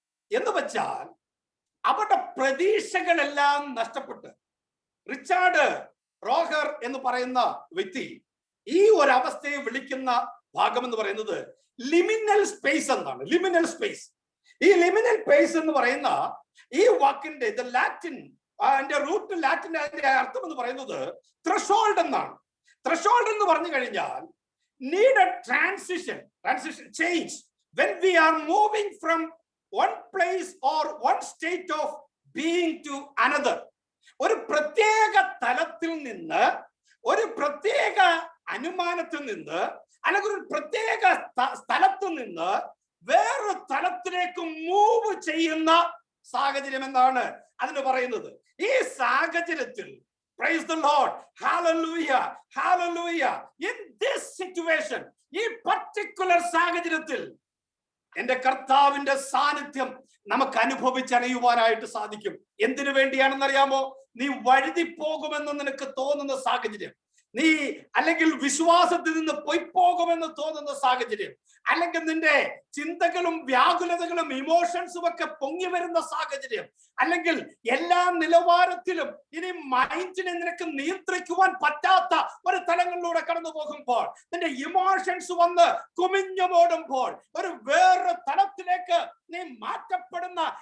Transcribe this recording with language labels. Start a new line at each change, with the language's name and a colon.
Malayalam: എന്ന് വെച്ചാൽ അവരുടെ പ്രതീക്ഷകളെല്ലാം നഷ്ടപ്പെട്ട്, റിച്ചാർഡ് റോഹർ എന്ന് പറയുന്ന വ്യക്തി ഈ ഒരു അവസ്ഥയെ വിളിക്കുന്ന ഭാഗം എന്ന് പറയുന്നത് ലിമിനൽ സ്പേസ് എന്നാണ്. Liminal space. ഈ ലിമിനൽ സ്പേസ് എന്ന് പറയുന്ന ഈ വാക്കിന്റെ ലാറ്റിൻ, റൂട്ട് ലാറ്റിൻ, അതിന്റെ അർത്ഥം എന്ന് പറയുന്നത് ത്രെഷോൾഡ് എന്നാണ്.
English: threshold
Malayalam: എന്ന് പറഞ്ഞു കഴിഞ്ഞാൽ
English: Need a transition, change, when we are moving from one place or one state of being to another.
Malayalam: ഒരു പ്രത്യേക തലത്തിൽ നിന്ന്, ഒരു പ്രത്യേക അനുമാനത്തിൽ നിന്ന്, അല്ലെങ്കിൽ ഒരു പ്രത്യേക സ്ഥലത്ത് നിന്ന് വേറൊരു തലത്തിലേക്ക് മൂവ് ചെയ്യുന്ന സാഹചര്യം എന്നാണ് അതിന് പറയുന്നത്. ഈ സാഹചര്യത്തിൽ,
English: praise the Lord, hallelujah, hallelujah, in this situation,
Malayalam: ഈ particular സാഹചര്യത്തിൽ എന്റെ കർത്താവിന്റെ സാന്നിധ്യം നമുക്ക് അനുഭവിച്ചറിയുവാനായിട്ട് സാധിക്കും. എന്തിനു വേണ്ടിയാണെന്ന് അറിയാമോ? നീ വഴുതി പോകുമെന്ന് നിനക്ക് തോന്നുന്ന സാഹചര്യം, നീ അല്ലെങ്കിൽ വിശ്വാസത്തിൽ നിന്ന് പൊയ്പോകുമെന്ന് തോന്നുന്ന സാഹചര്യം, അല്ലെങ്കിൽ നിന്റെ ചിന്തകളും വ്യാകുലതകളും ഇമോഷൻസും ഒക്കെ പൊങ്ങി വരുന്ന സാഹചര്യം, അല്ലെങ്കിൽ എല്ലാ നിലവാരത്തിലും ഇനി മൈൻഡിനെ നിനക്ക് നിയന്ത്രിക്കുവാൻ പറ്റാത്ത ഒരു തലങ്ങളിലൂടെ കടന്നു പോകുമ്പോൾ, നിന്റെ ഇമോഷൻസ് വന്ന് കുമിഞ്ഞുമോടുമ്പോൾ, ഒരു വേറൊരു തലത്തിലേക്ക് നീ മാറ്റപ്പെടുന്ന